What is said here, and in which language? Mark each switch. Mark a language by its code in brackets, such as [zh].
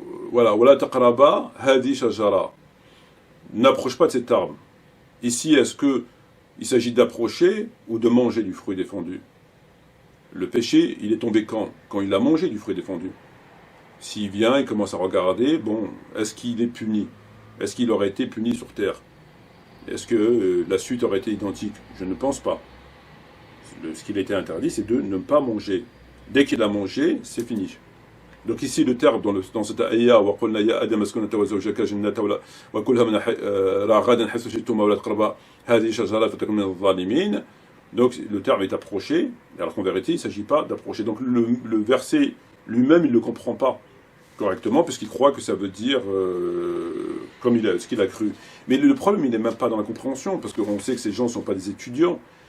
[ar] Voilà, وَلَا تَقْرَبَا هَذِهِ الشَّجَرَاتِ. [fr] N'approche pas de cet arbre. Ici, est-ce qu'il s'agit d'approcher ou de manger du fruit défendu? Le péché, il est tombé quand il a mangé du fruit défendu. S'il vient et commence à regarder, bon, est-ce qu'il est puni? Est-ce qu'il aurait été puni sur terre? Est-ce que la suite aurait été identique? Je ne pense pas. Ce qu'il a été interdit, c'est de ne pas manger. Dès qu'il a mangé, c'est fini. Donc ici, le terme dans cette ayah, [ar] وَقُلْنَا يَا آدَمَ اسْكُنْ أَنْتَ وَزَوْجَكَ جَنَّاتًا وَكُلْهَا مِنْهَا رَغَدًا حَيْثُ شِئْتُمَا وَلَا تَقْرَبَا هَذِهِ الشَّجَرَةَ فَتَكُونَا مِنَ الظَّالِمِينَ. [fr] Donc le terme est approché, alors qu'en vérité il ne s'agit pas d'approcher. Donc le verset lui-même il ne le comprend pas correctement, puisqu'il croit que ça veut dire comme ce qu'il a cru. Mais le problème il n'est même pas dans la compréhension, parce qu'on sait que ces gens ne sont pas des étudiants.